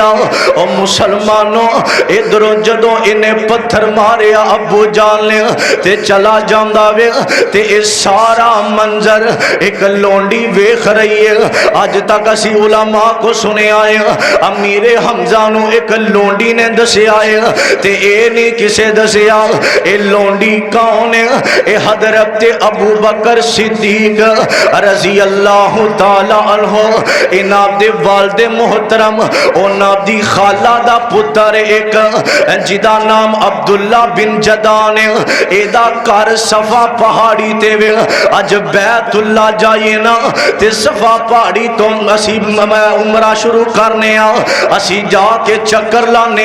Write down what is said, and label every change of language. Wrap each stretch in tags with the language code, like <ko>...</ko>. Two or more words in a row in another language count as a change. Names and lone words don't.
<pa>او مسلمانو ادھروں جدوں انہیں پتھر ماریا ابو جان نے تے چلا جاندا وے تے یہ سارا منظر ایک لونڈی ویکھ رہی ہے. اج تک اسی علما کو سنے آئے امیرِ حمزہ نوں ایک لونڈی نے دسیا ہے تے یہ نہیں کسے دسیا. یہ لونڈی کون ہے؟ یہ حضرت ابو بکر صدیق</pa> <ar>رضي الله تعالى عنه</ar> <pa>انہاں دے والد محترم انہاں دی خالہ دا پتر ایک جدا نام عبداللہ بن جدعان ہے. ایدا گھر صفا پہاڑی تے وے. اج بیت اللہ جائیے نا تے صفا پہاڑی توں اسی عمرہ شروع کرنے اسی جا کے چکر لانے.</pa>